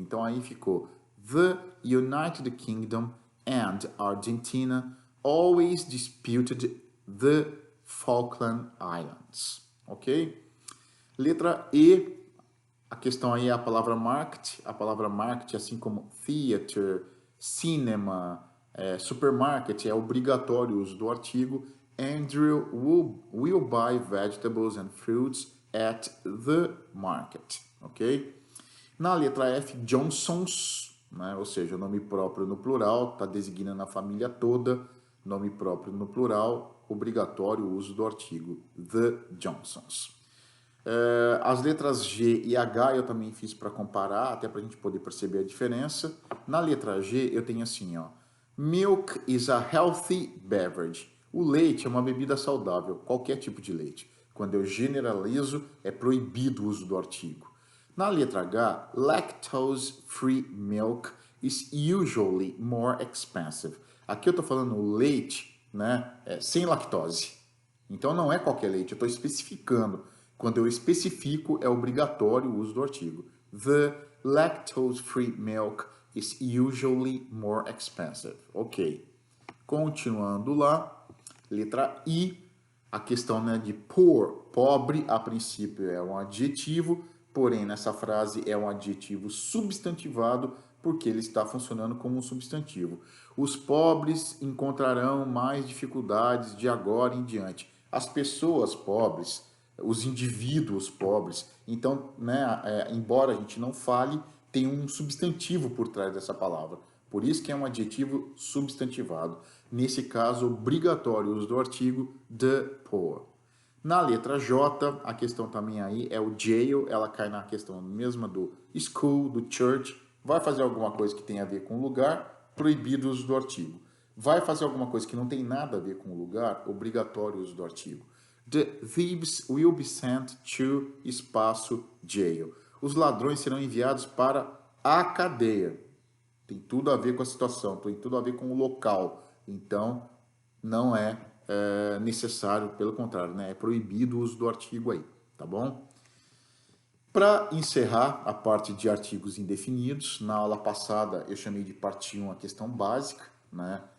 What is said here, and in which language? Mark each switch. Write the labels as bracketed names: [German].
[Portuguese] Então aí ficou: [English] The United Kingdom and Argentina always disputed the Falkland Islands. Ok? [Portuguese] Letra E, a questão aí é a palavra market. A palavra market, assim como theater, cinema, supermarket, é obrigatório o uso do artigo. [English] Andrew will buy vegetables and fruits at the market. Ok? [Portuguese] Na letra F, [English] Johnson's, [Portuguese] né? Ou seja, o nome próprio no plural está designando a família toda, nome próprio no plural, obrigatório o uso do artigo The Johnsons. As letras G e H eu também fiz para comparar, até para a gente poder perceber a diferença. Na letra G eu tenho assim, ó, [English] milk is a healthy beverage. [Portuguese] O leite é uma bebida saudável, qualquer tipo de leite. Quando eu generalizo, é proibido o uso do artigo. Na letra H, [English] lactose-free milk is usually more expensive. [Portuguese] Aqui eu estou falando leite, né, sem lactose. Então não é qualquer leite, eu estou especificando. Quando eu especifico, é obrigatório o uso do artigo. [English] The lactose-free milk is usually more expensive. Ok. [Portuguese] Continuando lá, letra I, a questão, né, de poor, pobre, a princípio é um adjetivo, porém nessa frase é um adjetivo substantivado porque ele está funcionando como um substantivo. Os pobres encontrarão mais dificuldades de agora em diante. As pessoas pobres, os indivíduos pobres. Então, né, embora a gente não fale, tem um substantivo por trás dessa palavra. Por isso que é um adjetivo substantivado. Nesse caso, obrigatório o uso do artigo the poor. Na letra J, a questão também aí é o jail, ela cai na questão mesma do school, do church. Vai fazer alguma coisa que tem a ver com o lugar, proibido o uso do artigo. Vai fazer alguma coisa que não tem nada a ver com o lugar, obrigatório o uso do artigo. [English] The thieves will be sent to espaço jail. [Portuguese] Os ladrões serão enviados para a cadeia. Tem tudo a ver com a situação, tem tudo a ver com o local. Então, não é necessário, pelo contrário, né? É proibido o uso do artigo aí, tá bom? Para encerrar a parte de artigos indefinidos, na aula passada eu chamei de parte 1 a questão básica, né?